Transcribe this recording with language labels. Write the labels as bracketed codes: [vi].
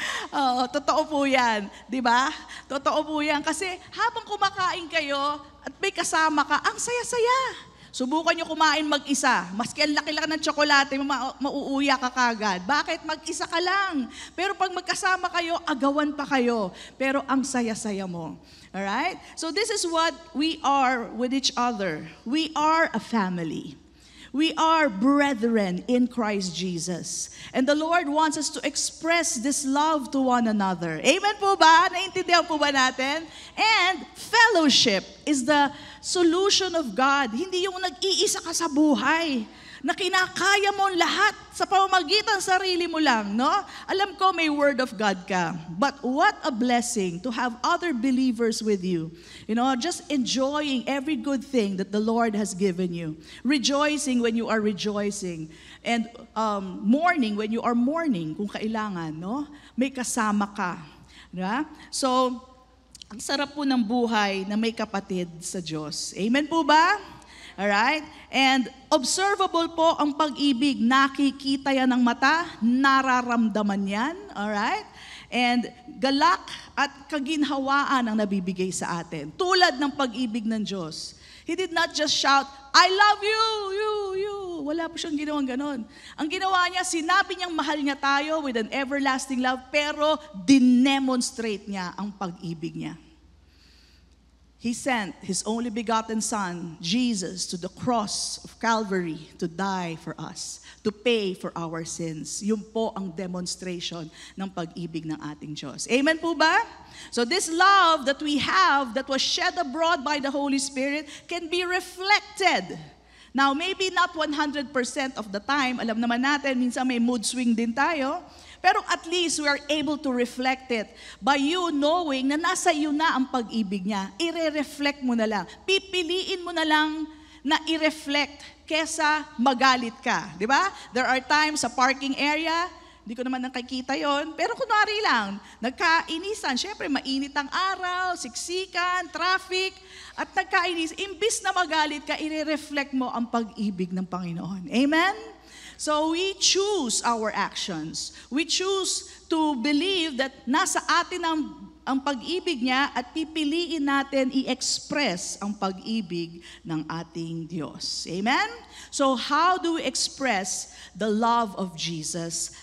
[tl] Oo, totoo po yan, di ba? Totoo po yan. Kasi habang kumakain kayo at may kasama ka, ang saya-saya. Subukan nyo kumain mag-isa. Maski ang laki-laki ng tsokolate, mauuya ka kagad. Bakit? Mag-isa ka lang. Pero pag magkasama kayo, agawan pa kayo. Pero ang saya-saya mo. Alright? [en] So this is what we are with each other. We are a family. We are brethren in Christ Jesus. And the Lord wants us to express this love to one another. [tl] Amen po ba? Naintindihan po ba natin? [en] And fellowship is the solution of God. [tl] Hindi yung nag-iisa ka sa buhay, na kinakaya mo lahat sa pamamagitan sarili mo lang, no? Alam ko may [en] word of God [tl] ka. [en] But what a blessing to have other believers with you. You know, just enjoying every good thing that the Lord has given you. Rejoicing when you are rejoicing. And mourning when you are mourning, [tl] kung kailangan, no? May kasama ka. Diba? So, ang sarap po ng buhay na may kapatid sa Diyos. Amen po ba? [en] Alright? And observable [tl] po ang pag-ibig. Nakikita yan ng mata, nararamdaman yan. Alright? And galak at kaginhawaan ang nabibigay sa atin. Tulad ng pag-ibig ng Diyos. [en] He did not just shout, I love you, you. [tl] Wala po siyang ginawang ganon. Ang ginawa niya, sinabi niyang mahal niya tayo [en] with an everlasting love, [tl] pero dinemonstrate niya ang pag-ibig niya. [en] He sent His only begotten Son, Jesus, to the cross of Calvary to die for us, to pay for our sins. [tl] Yun po ang demonstration ng pag-ibig ng ating Diyos. Amen po ba? [en] So this love that we have, that was shed abroad by the Holy Spirit, can be reflected. Now, maybe not 100% of the time. [tl] Alam naman natin, minsan may [en] mood swing [tl] din tayo. Pero [en] at least we are able to reflect it by you knowing [tl] na nasa iyo na ang pag-ibig niya. I-reflect mo na lang. Pipiliin mo na lang na i-reflect kesa magalit ka. Di ba? [en] There are times [tl] sa parking area, hindi ko naman nakikita yon, pero kunwari lang, nagkainisan. Siyempre, mainit ang araw, siksikan, traffic, at nagkainis. Imbis na magalit ka, i-reflect mo ang pag-ibig ng Panginoon. Amen? [en] So we choose our actions. We choose to believe that [tl] nasa atin ang pag-ibig niya at pipiliin natin i-express ang pag-ibig ng ating Diyos. Amen? [en] So how do we express the love of Jesus?